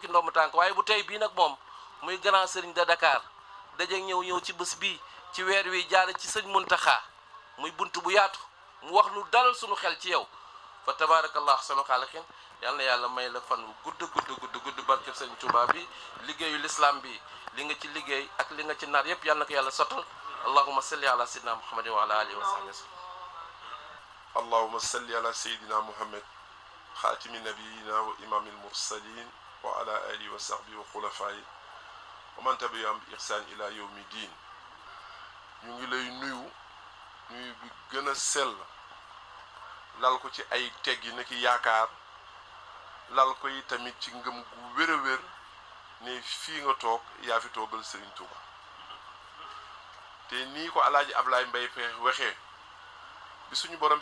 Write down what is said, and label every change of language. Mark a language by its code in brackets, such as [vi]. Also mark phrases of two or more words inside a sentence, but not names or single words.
[wo] ki ndomb tànk waaye bu tey bii nag moom muy grand sëriñ de Dakar dajeeg ñëw ci bés bii ci weer wi jaare ci sëñ Muntaxa muy bunt bu yaatu mu wax lu dalal suñu xel ci yow fa tabaarakallah sunu xaaliqin yal na yàlla may la fan gudd barkeb sëñ Touba bi liggéeyu l'islam bi li nga ci liggéey ak li nga ci nar yëpp yal na ko yàlla sottal [ar] اللهم صل على سيدنا محمد وعلى آله وصحبه اللهم صل على سيدنا محمد خاتم نبيينا وإمام المرسلين وعلى آله وصحبه وخلفائه ومن تبعهم بإحسان إلى يوم الدين. [wo] ñu ngi lay nuyu bi gën a sell lal ko ci ay teggi na ki yaakaar lal ko yi tamit ci ngëm gu wér a wér ne fii nga toog yaa fi toogal Serigne Touba te nii ko alaaji Ablaye Mbaye Peex waxee bi suñu borom bi